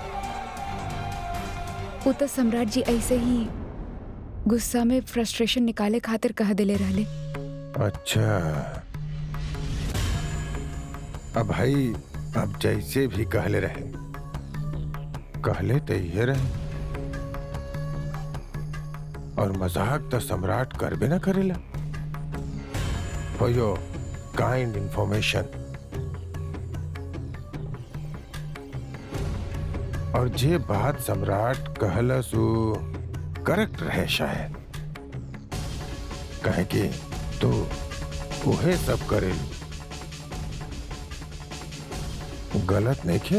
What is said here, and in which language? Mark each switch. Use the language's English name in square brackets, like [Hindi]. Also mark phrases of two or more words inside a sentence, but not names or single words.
[Bhojpuri] वो तो सम्राट जी ऐसे ही गुस्सा में फ्रस्ट्रेशन निकाले खातिर कह देले रहले। अच्छा, अब भाई अब जैसे भी कहले रहे, कहले तो ये रहे। और मजाक तो सम्राट करबे ना करेला। [English] for your kind information. [Bhojpuri] और जे बात सम्राट कहलस वो करेक्ट रहे शायद, कहे कि तो उहे सब करेलू, गलत नहीं खे।